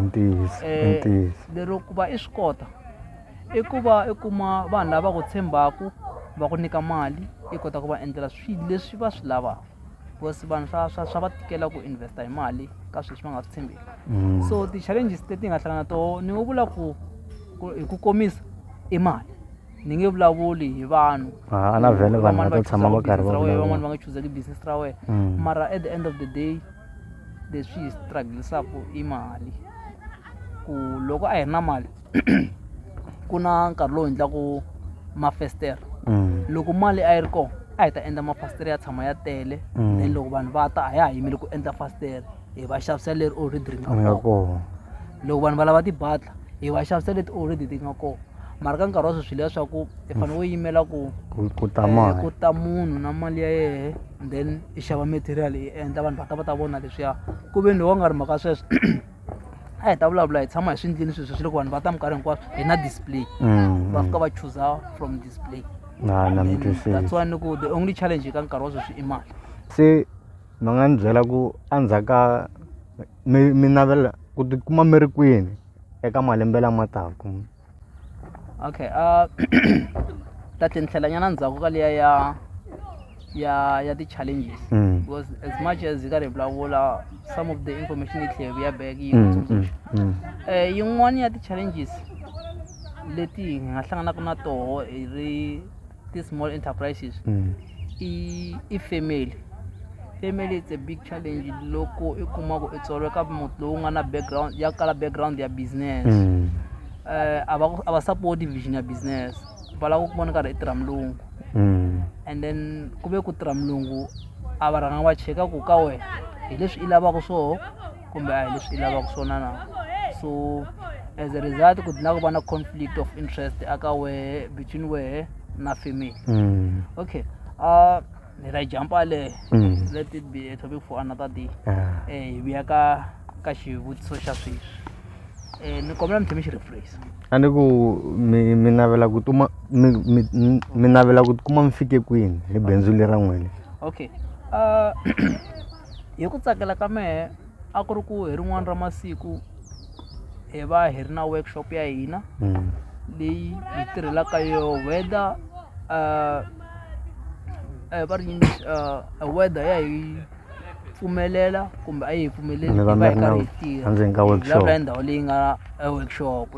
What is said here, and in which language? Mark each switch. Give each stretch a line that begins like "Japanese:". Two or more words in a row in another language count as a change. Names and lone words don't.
Tsonga: Lero ku va i swi kota i ku va i kuma vanhu lava ku tshembaka va ku nyika mali i kota ku va endlela swilo leswi va swi lavaka, because vanhu swa va tikela ku investa hi mali ka swilo leswi va nga swi tshembeki. So ti-challenges leti hi nga hlangana na tona ni ngo vula ku hi ku komisa i mali, ni nge vulavuli hi vanhu na vhele vanhu va ta tshama va karhi va vulavula, van'wana va nga chuzeki business ra wena, mara
English: at the end of the day
Tsonga: leswi hi strugglisaka i mali. Ku loko a hi ri na mali ku na nkarhi lowu endlaku mafestere, loko mali a yi ri kona a hi ta endla mafastere ya tshama ya tele, then loko vanhu va ta a ya ha yimeli ku endla fastere hi va xavisela leri already ri nga kona. Loko vanhu va lava tibatla hi va xavisela leti already ti nga kona, mara ka nkarhi wa sweswi leswaku i fanele u yimela ku ta munhu na mali ya yehe, then i xava material i endla vanhu va ta vona leswiya. Ku ve ni loko nga ri mhaka sweswo a hi ta vulavula hi tshama hi swi endleni sweswo swi loko vanhu va ta minkarhi hinkwaswo hi na display va fika va chuza
English: from display. That's why
Tsonga: ni ku
English: the only challenge
Tsonga: ka nkarhi wa sweswi i mali. Se mi nga ni byela ku endzhaku ka mi navela ku tikuma mi ri kwini eka malembe lama taka? Okay, ta tlhelanyana ndzhaku ka liya ya ti-challenges,
English: because as much as
Tsonga: hi karhi hi vulavula
English: some of the information
Tsonga: yi tlhela ya back yi tsundzuxa. Yin'wana ya ti-challenges leti hi nga hlanganaka na toho hi ri
English: ti-small enterprises
Tsonga: i family.
English: Family it's a big challenge
Tsonga: loko i kuma ku i tswariwe ka muti lowu nga na background ya kala background ya business, a va
English: support vision
Tsonga: ya business, va lava ku vona karhi i tirha mulungu,
English: and then
Tsonga: ku ve ku tirha mulungu a va rhanga va cheka ku ka wena hi leswi i lavaka swona kumbe a hi leswi i lavaka swona na.
English: So as a result
Tsonga: ku dina ku va na
English: conflict of interest
Tsonga: aka wehe between wehe na family. Okay, ni ra jumpa le,
English: let it be a topic for another day.
Tsonga: Hi vuya ka xivutiso xa sweswi. Ni kombela mi tshemi xi rephrase. A ni ku mi navela ku mi navela ku tikuma mi fike kwini hi bindzu leri ra n'wina? Okay, hi ku tsakela ka mehe a ku ri ku hi rin'wana ra masiku hi va hi ri na workshop ya hina leyi hi tirhelaka yo whether va ri weather ya hi pfumelela kumbe a yi hi pfumeleli hi va hi karhi hi tirha vulavula hi ndhawu leyi nga workshop.